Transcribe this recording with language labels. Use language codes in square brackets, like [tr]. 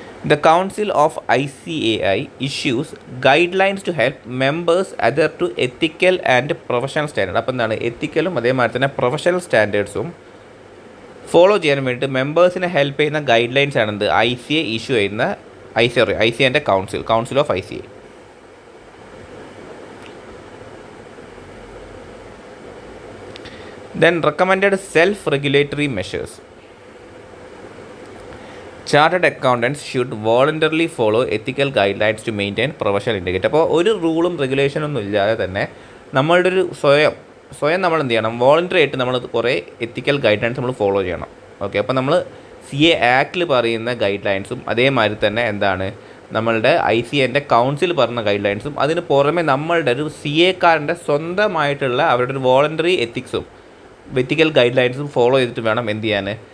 [en] The Council of ICAI issues guidelines to help members adhere to ethical and professional standards. [ml] അപ്പോൾ എന്താണ്, എത്തിക്കലും അതേമാതിരി തന്നെ professional സ്റ്റാൻഡേർഡ്സും follow ചെയ്യാൻ വേണ്ടിയിട്ട് മെമ്പേഴ്സിനെ ഹെൽപ്പ് ചെയ്യുന്ന ഗൈഡ് ലൈൻസ് ആണ് ICAI ഇഷ്യൂ ചെയ്യുന്ന ICAIൻ്റെ council of ICAI. [en] Then recommended self-regulatory measures. Chartered accountants should voluntarily follow ethical guidelines to maintain professional integrity. [ml] അപ്പോൾ ഒരു റൂളും റെഗുലേഷനൊന്നും ഇല്ലാതെ തന്നെ നമ്മളുടെ ഒരു സ്വയം നമ്മൾ എന്ത് ചെയ്യണം? വോളണ്ടറി ആയിട്ട് നമ്മൾ കുറേ എത്തിക്കൽ ഗൈഡ് ലൈൻസ് നമ്മൾ ഫോളോ ചെയ്യണം. ഓക്കെ, അപ്പോൾ നമ്മൾ CA ആക്ടിൽ പറയുന്ന ഗൈഡ് ലൈൻസും അതേമാതിരി തന്നെ എന്താണ് നമ്മളുടെ ICAIൻ്റെ കൗൺസിൽ പറയുന്ന ഗൈഡ് ലൈൻസും അതിന് പുറമെ നമ്മളുടെ ഒരു CA കാരൻ്റെ സ്വന്തമായിട്ടുള്ള അവരുടെ ഒരു വോളണ്ടറി എത്തിക്സും എത്തിക്കൽ ഗൈഡ് ലൈൻസും ഫോളോ ചെയ്തിട്ട് വേണം എന്ത് ചെയ്യാൻ?